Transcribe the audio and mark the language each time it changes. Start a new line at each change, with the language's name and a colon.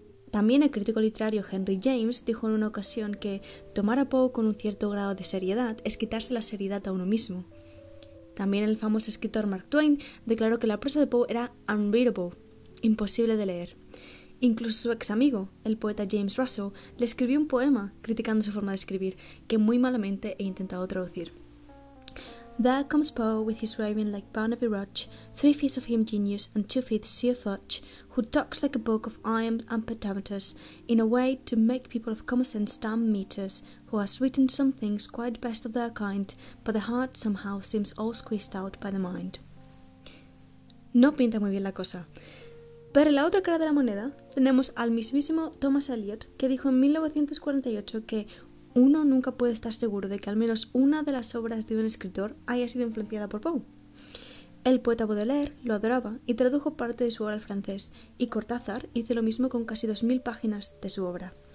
Spanish: También el crítico literario Henry James dijo en una ocasión que tomar a Poe con un cierto grado de seriedad es quitarse la seriedad a uno mismo. También el famoso escritor Mark Twain declaró que la prosa de Poe era unreadable, imposible de leer. Incluso su ex amigo, el poeta James Russell, le escribió un poema criticando su forma de escribir, que muy malamente he intentado traducir.
English: There comes Poe with his raving like Barnaby Rudge, 3 feet of him genius and 2 feet sheer fudge, who talks like a book of iron and pentameters, in a way to make people of common sense stand meters, who has written some things quite best of their kind, but the heart somehow seems all squeezed out by the mind.
Spanish: No pinta muy bien la cosa. Pero en la otra cara de la moneda tenemos al mismísimo Thomas Eliot, que dijo en 1948 que uno nunca puede estar seguro de que al menos una de las obras de un escritor haya sido influenciada por Poe. El poeta Baudelaire lo adoraba y tradujo parte de su obra al francés, y Cortázar hizo lo mismo con casi 2000 páginas de su obra.